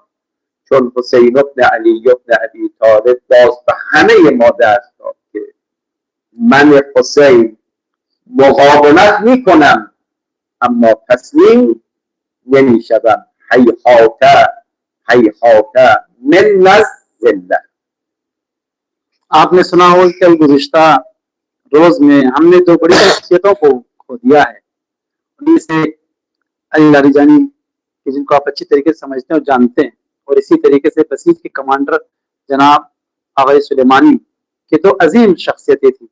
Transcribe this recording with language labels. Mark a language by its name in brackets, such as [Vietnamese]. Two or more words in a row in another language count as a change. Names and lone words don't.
[Persian] چون حسین ابن علی ابن ابی طالب باز به همه ما درس داد که من حسین مقاومت میکنم اما تسلیم نمیشوم. [Arabic] هیهات هیهات من الذلة. [Urdu] آپ نے سنا ہو کل گزشتہ روز میں ہم نے دو بڑی شخصیتوں کو کھو دیا ہے. ان میں سے علی لاریجانی کہ جن کو آپ اچھی طریقے سے سمجھتے ہیں اور جانتے ہیں، اور اسی طریقے سے بسیج کے کمانڈر جناب آغا سلیمانی کی تو عظیم شخصیتیں تھی.